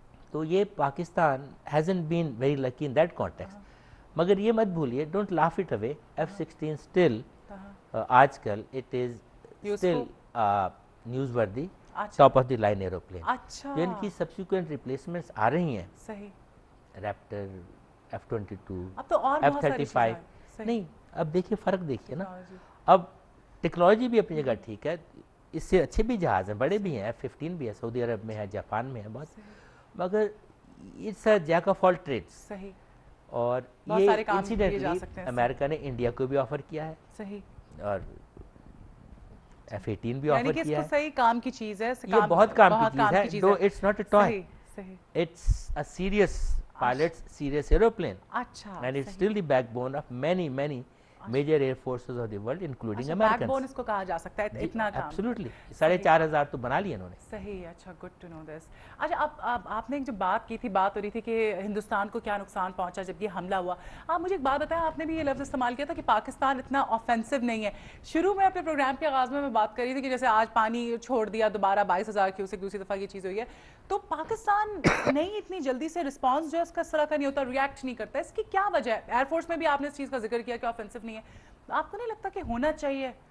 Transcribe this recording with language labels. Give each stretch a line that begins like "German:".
Urdu: تو یہ Pakistan
English: hasn't been very lucky in that context.
Urdu: مگر یہ مت بھولیے,
English: don't laugh it away, F-16 still
Urdu: آج کل
English: it is still news worthy, top of the line aeroplane.
Urdu: جو ان کی
English: subsequent replacements
Urdu: آ رہی ہیں, Raptor, F-22, F-35, نہیں اب دیکھیے فرق دیکھیے نا. اب ٹیکنالوجی بھی اپنی جگہ ٹھیک ہے, اس سے اچھے بھی جہاز ہیں, بڑے بھی ہیں, F-15 بھی ہے, سعودی عرب میں ہے, جاپان میں ہے بہت, مگر
English: It's a jack of all trades.
Urdu: اور یہ انسیڈنٹلی امریکہ نے انڈیا کو بھی آفر کیا ہے, اور F-18 بھی آفر کیا ہے. صحیح کام کی چیز ہے, یہ بہت کام کی چیز ہے,
English: though it's not a toy, it's a serious pilot's serious aeroplane, and it's still the backbone of many major air forces of the world including Americans.
Urdu: Back bone اس کو کہا جا سکتا ہے, اتنا کام.
English: Absolutely,
Urdu: 4,500 تو بنا لیے انہوں نے. صحیح, اچھا,
English: Good to know this.
Urdu: اچھا, آپ نے ایک جو بات کی تھی, بات ہو رہی تھی کہ ہندوستان کو کیا نقصان پہنچا جب یہ حملہ ہوا. آپ مجھے ایک بات بتائیں, آپ نے بھی یہ لفظ استعمال کیا تھا کہ پاکستان اتنا آفینسو نہیں ہے. شروع میں اپنے پروگرام کے آغاز میں بات کر رہی تھی کہ جیسے آج پانی چھوڑ دیا دوبارہ 22,000 کیوسک, دوسری دفعہ یہ چیز ہوئی ہے, تو پاکستان نہیں اتنی جلدی سے رسپانس جو ہے اس کا اس طرح کا نہیں ہوتا, ریئیکٹ نہیں کرتا. اس کی کیا وجہ ہے؟ ایئر فورس میں بھی آپ نے اس چیز کا ذکر کیا کہ آفینسو نہیں ہے, آپ کو نہیں لگتا کہ ہونا چاہیے؟